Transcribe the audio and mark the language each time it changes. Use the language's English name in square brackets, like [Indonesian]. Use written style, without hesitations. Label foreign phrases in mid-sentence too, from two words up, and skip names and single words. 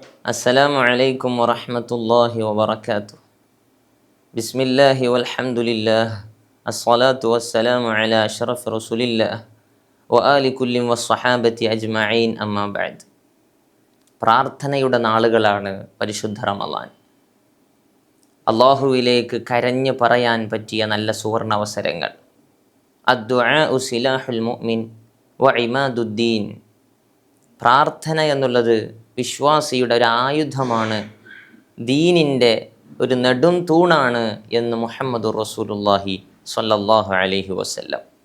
[Arabic] السلام عليكم ورحمة الله وبركاته. بسم الله والحمد لله الصلاة والسلام على أشرف رسول الله وآل كل والصحابة أجمعين أما بعد. [Malayalam] പ്രാർത്ഥനയുടെ നാളുകളാണ് പരിശുദ്ധ റമളാൻ. അള്ളാഹുവിലേക്ക് കരഞ്ഞു പറയാൻ പറ്റിയ നല്ല സുവർണ അവസരങ്ങൾ. [Arabic] الدعاء سلاح المؤمن وعماد الدين. [Malayalam] പ്രാർത്ഥന എന്നുള്ളത് വിശ്വാസിയുടെ ഒരു ആയുധമാണ്, ദീനിൻ്റെ ഒരു നെടും തൂണാണ് എന്ന് [Arabic] محمد رسول الله صلى الله عليه وسلم.